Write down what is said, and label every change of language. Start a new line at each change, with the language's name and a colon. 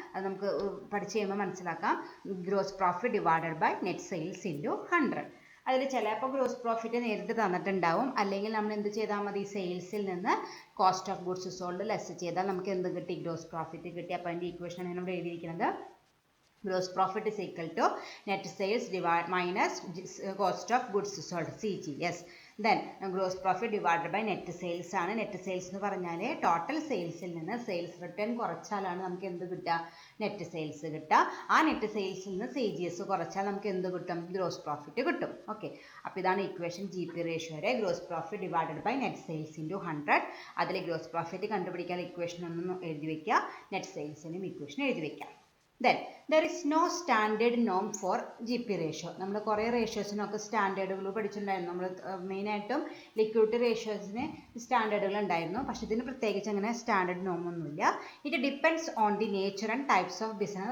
Malayalam: അത് നമുക്ക് പഠിച്ച് കഴിയുമ്പോൾ മനസ്സിലാക്കാം.
English: Gross profit divided by net sales into 100.
Malayalam: അതിൽ ചിലപ്പോൾ ഗ്രോസ് പ്രോഫിറ്റ് നേരിട്ട് തന്നിട്ടുണ്ടാവും. അല്ലെങ്കിൽ നമ്മൾ എന്ത് ചെയ്താൽ മതി, സെയിൽസിൽ നിന്ന് cost of goods sold less ചെയ്താൽ നമുക്ക് എന്ത് കിട്ടി, ഗ്രോസ് പ്രോഫിറ്റ് കിട്ടി. അപ്പോൾ അതിൻ്റെ ഇക്വേഷൻ ആണ് ഇവിടെ എഴുതിയിരിക്കുന്നത്.
English: Gross profit is equal to net sales minus cost of goods sold, CGS. Then gross profit divided by net sales ആണ്.
Malayalam: നെറ്റ് സെയിൽസ് എന്ന് പറഞ്ഞാൽ ടോട്ടൽ സെയിൽസിൽ നിന്ന് സെയിൽസ് റിട്ടേൺ കുറച്ചാലാണ് നമുക്ക് എന്ത് കിട്ടുക, നെറ്റ് സെയിൽസ് കിട്ടുക. ആ നെറ്റ് സെയിൽസിൽ നിന്ന് CGS കുറച്ചാൽ നമുക്ക് എന്ത് കിട്ടും, ഗ്രോസ് പ്രോഫിറ്റ് കിട്ടും.
English: okay,
Malayalam: അപ്പോൾ ഇതാണ് equation G P റേഷ്യോയുടെ.
English: Gross profit divided by net sales into 100.
Malayalam: അതിൽ ഗ്രോസ് പ്രോഫിറ്റ് കണ്ടുപിടിക്കാൻ ഇക്വേഷൻ ഒന്നും എഴുതി വയ്ക്കുക, നെറ്റ് സെയിൽസിനും ഇക്വേഷൻ എഴുതി വയ്ക്കാം.
English: Then there is no standard norm for GP ratio.
Malayalam: നമ്മൾ കുറേ റേഷ്യോസിനൊക്കെ സ്റ്റാൻഡേർഡുകൾ പഠിച്ചിട്ടുണ്ടായിരുന്നു. നമ്മൾ മെയിനായിട്ടും ലിക്വിഡിറ്റി റേഷ്യോസിന് സ്റ്റാൻഡേർഡുകൾ ഉണ്ടായിരുന്നു. പക്ഷേ ഇതിന് പ്രത്യേകിച്ച് അങ്ങനെ സ്റ്റാൻഡേർഡ് നോം ഒന്നുമില്ല.
English: It depends on the nature and types of business.